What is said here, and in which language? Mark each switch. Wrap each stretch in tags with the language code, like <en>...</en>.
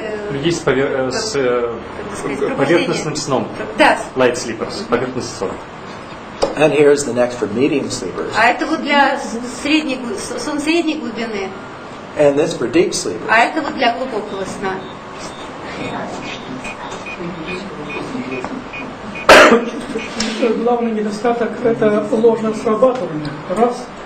<ru>людей с поверхностным сном. Да. Light sleepers, поверхностный сон.</ru> <en>And here's the next for medium sleepers.</en> <ru>А это вот для сон средней глубины.</ru> <en>And this for deep sleepers.</en> <ru>А это вот для глубокого сна. Главный недостаток – это ложное срабатывание. Раз.</ru>